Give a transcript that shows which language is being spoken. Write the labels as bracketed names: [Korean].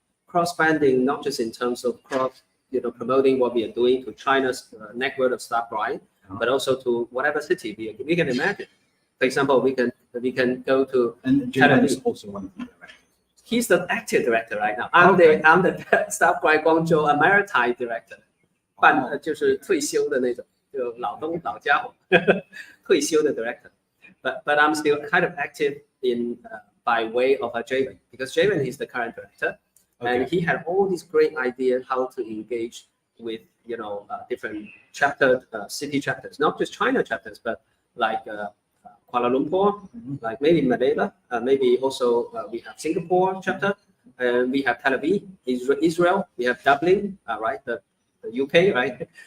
[English] Cross branding not just in terms of promoting what we are doing to China's network of Starbright, but also to whatever city we can imagine. For example, we can go to. And Javen is also one of the directors. He's the active director right now. I'm the Starbright Guangzhou Maritime director. [Chinese] 就是退休的那种，就老家伙，退休的 director. [English] But I'm still kind of active in by way of Javen, because Javen is the current director, and he had all these great ideas how to engage with different city chapters, not just China chapters, but like Kuala Lumpur, like maybe Manila, maybe also we have Singapore chapter, and we have Tel Aviv, Israel, we have Dublin, right, the UK, right.